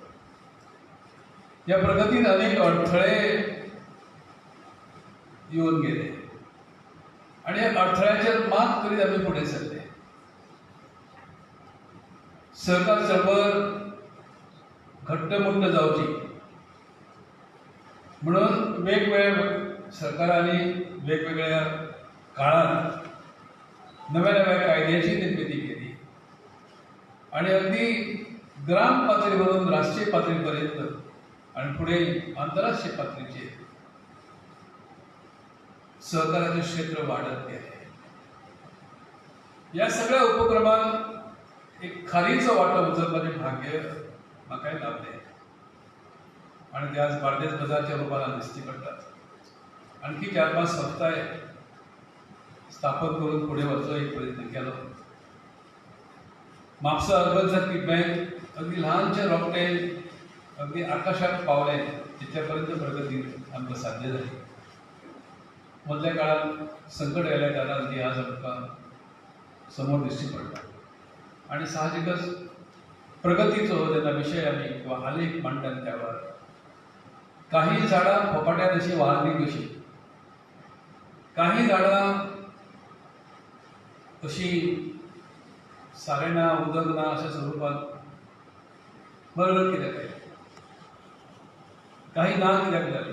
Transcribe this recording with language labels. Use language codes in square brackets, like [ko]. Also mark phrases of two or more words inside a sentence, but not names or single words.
[mr] या प्रगतीत अनेक अडथळे येऊन गेले आणि या [kok] अडथळ्यांचेर मात करीत आमी फुडें सरले. [mr] सहकार चळवळ [kok] घट्टमुट्ट जावची [mr] म्हणून वेगवेगळ्या सरकारांनी वेगवेगळ्या काळात नव्या नव्या कायद्याची निर्मिती केली आणि अगदी ग्राम पातळीवरून राष्ट्रीय पातळीपर्यंत आणि पुढे आंतरराष्ट्रीय पातळीचे सहकार्याचे क्षेत्र वाढत गेले. या सगळ्या उपक्रमात एक खारीचं वाटप [kok] उचलपाचे भाग्य म्हाका लाभले आणि ते आज बार्देस बाजारच्या रूपानं दिसती पडटात. आणखी 4-5 संस्थाय स्थापन करून पुढे वचो एक प्रयत्न केलो. म्हापसा अर्बन सर्किट बँक अगदी ल्हानशें रोपटें अगदी आकाशात पावलें तितल्यापर्यंत प्रगती आमकां साध्य जाली. मदल्या काळात संकट आयल्या कारणान ती आज आमकां समोर दिश्टी पडटा आणि साहजिकच प्रगतीचो जेन्ना विशय आमी किंवा आलेख मांडटात त्या वेळार काही झाडां फोपाट्यान अशी वाळली कशी, काही झाडां अशी सारें ना उदक ना अशा स्वरुपात मरगत कित्याक जाली, काही ना कित्याक जाली.